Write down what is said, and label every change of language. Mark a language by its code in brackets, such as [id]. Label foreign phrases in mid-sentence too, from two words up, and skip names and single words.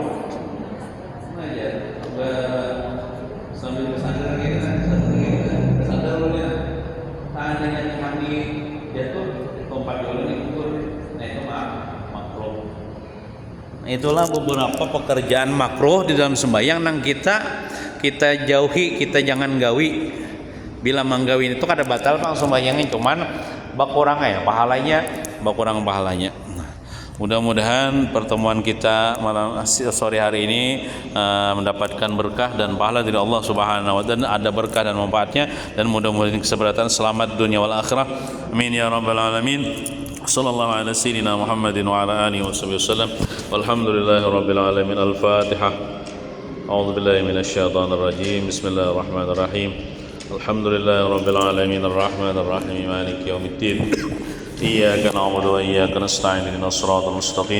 [bjn] Nah ya, sambil bersandar bersandar dulu ya. Seandainya tiham di jatuh, lompat dulu nih ukur. Nah itu makruh. Itulah beberapa pekerjaan makruh di dalam sembahyang yang kita jauhi, kita jangan gawi. Bila menggawi itu kada batal Pak sembahyangnya, cuman berkurang ya pahalanya, berkurang pahalanya. Nah, mudah-mudahan pertemuan kita malam sore hari ini mendapatkan berkah dan pahala dari Allah [ar] سبحانه وتعالى, [bjn] ada berkah dan manfaatnya, dan mudah-mudahan keselamatan selamat dunia wal akhirah. [ar] آمين يا رب العالمين. صلى الله على سيدنا محمد وعلى آله وسلم. والحمد لله رب العالمين. Al-Fatihah. أعوذ بالله من الشيطان الرجيم بسم الله الرحمن الرحيم الحمد لله رب العالمين الرحمن الرحيم مالك يوم الدين إياك نعبد وإياك نستعين اهدنا الصراط المستقيم